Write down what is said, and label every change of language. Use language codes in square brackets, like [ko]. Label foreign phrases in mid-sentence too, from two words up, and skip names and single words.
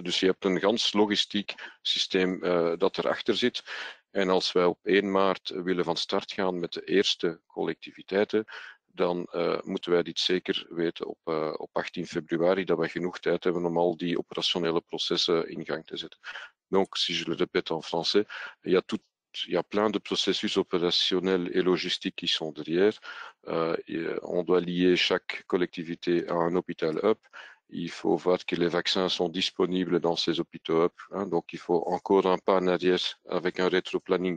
[nl] Dus je hebt een gans logistiek systeem dat erachter zit. En als wij op 1 maart willen van start gaan met de eerste collectiviteiten, dan moeten wij dit zeker weten op 18 februari, dat wij genoeg tijd hebben om al die operationele processen in gang te zetten. [fr] Donc, si je le répète en français, il y a plein de processus opérationnels et logistiques qui sont derrière. On doit lier chaque collectivité à un hôpital hub. Il faut voir que les vaccins sont disponibles dans ces hôpitaux hub. Hein, donc, il faut encore un pas en arrière avec un rétro-planning.